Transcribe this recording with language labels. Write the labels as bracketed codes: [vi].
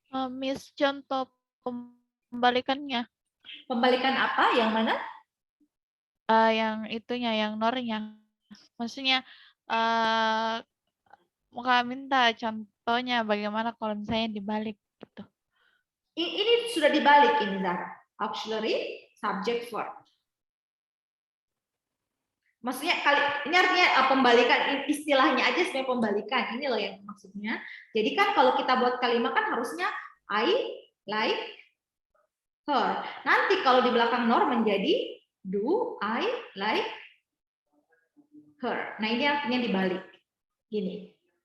[id] Miss, contoh pembalikannya. Pembalikan apa? Yang mana? Yang itunya, yang nornya. Maksudnya, mau minta contohnya bagaimana kalau misalnya dibalik gitu. Ini sudah dibalik ini, Zara. [en] Auxiliary, subject, verb. [id] Maksudnya ini artinya pembalikan, istilahnya aja sebenarnya pembalikan. Ini loh yang maksudnya. Jadi kan kalau kita buat kalimat kan harusnya [en] I like her. [id] Nanti kalau di belakang nor menjadi [en] do I like her. [id] Nah, ini artinya dibalik. Gini.